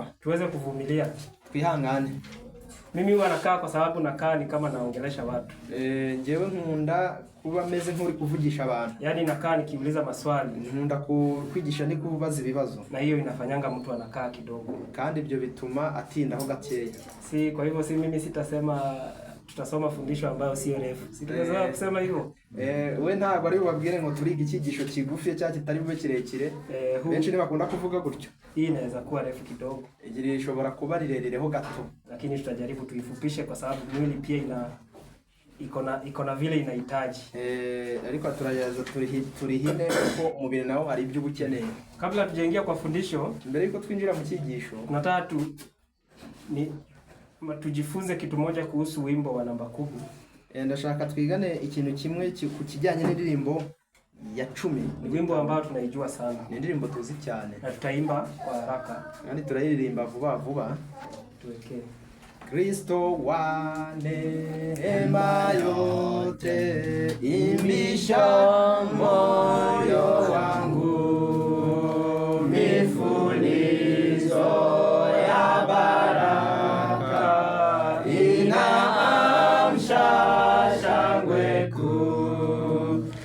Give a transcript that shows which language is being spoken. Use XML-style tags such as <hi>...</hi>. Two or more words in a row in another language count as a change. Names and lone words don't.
<sw>tuweze kuvumilia,</sw> <rw>twihangane.</rw> <sw>Mimi huwa nakaa kwa sababu nakaa ni kama naongelesha watu.</sw> <rw>Njewe nkunda kuba meze nk'uri kuvugisha abantu.</rw> <sw>Yaani nakaa nikiuliza maswali.</sw> <rw>Nkunda kwigisha ni kubaza ibibazo.</rw> <sw>Na hiyo inafanyanga mtu anakaa kidogo.</sw> <rw>Kandi ibyo bituma atindaho gakeya.</rw> <sw>Kwa hivyo mimi sitasema tutasoma fundisho ambayo sio refu. Sitaweza kusema hivyo.</sw> <rw>We ntabwo ari bubabwire ngo turiga icyigisho kigufi cyangwa kitari bube kirekire. Benshi ntibakunda kuvuga gutyo.</rw> <sw>Hii inaweza kuwa refu kidogo.</sw> <rw>Igiri ishobora kuba rirerereho gato.</rw> <sw>Lakini tutajaribu tuifupishe kwa sababu mwili pia iko na vile inahitaji.</sw> <rw>Ariko turagerageza turihine kuko umubiri nawo hari ibyo ubukeneye.</rw> <sw>Kabla tujaingia kwa fundisho,</sw> <rw>mbere yuko twinjira mu cyigisho,</rw> <sw>nataka tujifunze kitu moja kuhusu wimbo wa namba 10.</sw> <rw>Ndashaka twigane ikintu kimwe ku kijyanye n'indirimbo ya 10.</rw> <sw>Ni wimbo ambao tunaijua sana.</sw> <rw>Ni indirimbo tuzi cyane.</rw> <sw>Na tutaimba kwa haraka.</sw> <rw>Kandi turayiririmba vuba vuba.</rw> <sw>Tuwekee. Kristo wa neema yote, imbisha moyo wangu, mifulizo ya baraka inaamsha shangwe kuu.</sw>